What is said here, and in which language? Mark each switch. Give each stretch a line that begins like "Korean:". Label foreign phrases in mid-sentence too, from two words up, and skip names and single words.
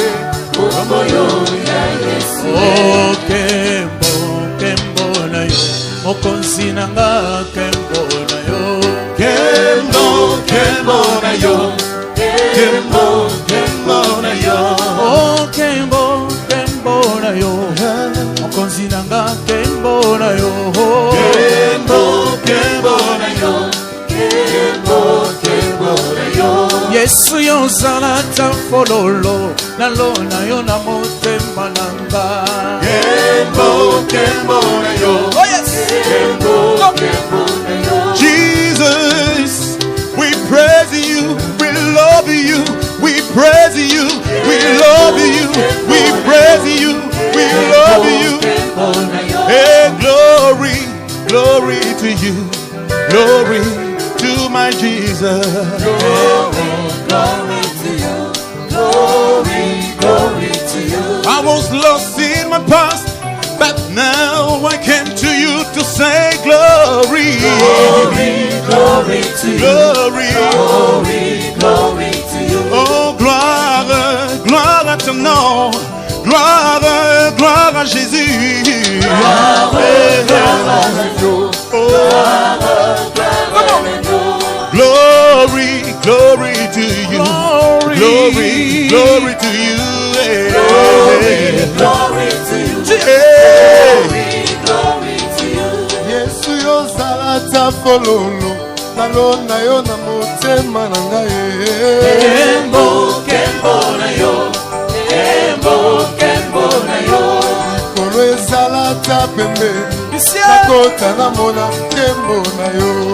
Lingala: Kombo yo ya Yesu e, kembo na yo, mokonzi nanga kembo na yo, kembo na yo, kembo na yo, oh kembo na yo, mokonzi nanga kembo na yo, kembo na yo, kembo na yo. Yesu yo zalata fololo, nalona yo na motema nanga. Kembo na yo. Oh yes. Kembo na yo.
English: Jesus, we praise you, we love you, we praise you, we love you, we praise you, we love you. Hey, glory, glory to you, glory to my Jesus. Glory to you, glory to you. I was lost in my past, but now I came to you to say glory. Glory to you, Glory. glory to you.
French: Oh, gloire, gloire à ton nom. Gloire, gloire à Jésus.
English: Glory, glory to you. Glory, glory to you. Glory to you. Glory to you.
Lingala: Yesu yo zalata fololo, nalona yo na motema na ngai. Kembo na yo, kembo na yo. Kolo ezalata pembe, nakota na mona kembo na yo.